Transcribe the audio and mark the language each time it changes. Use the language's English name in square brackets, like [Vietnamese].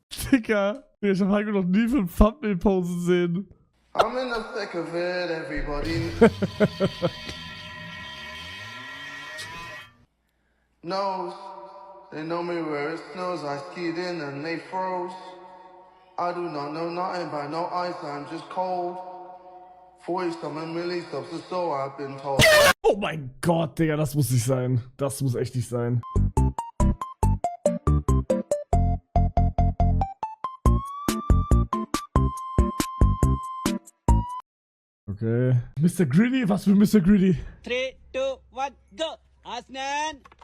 [German] Digga, ich hab Heiko noch nie für ein Thumbnail posen sehen. [English] I'm in the thick of it, everybody knows. They know me where it snows. I skied in and they froze. I do not know nothing by no ice, I'm just cold. 40-something millies of the so I've been told. [German] Oh mein Gott, Digga, das muss nicht sein. Das muss echt nicht sein. Okay. Mr. Greedy? Was für Mr. Greedy? [English] 3, 2, 1, go! Asnan!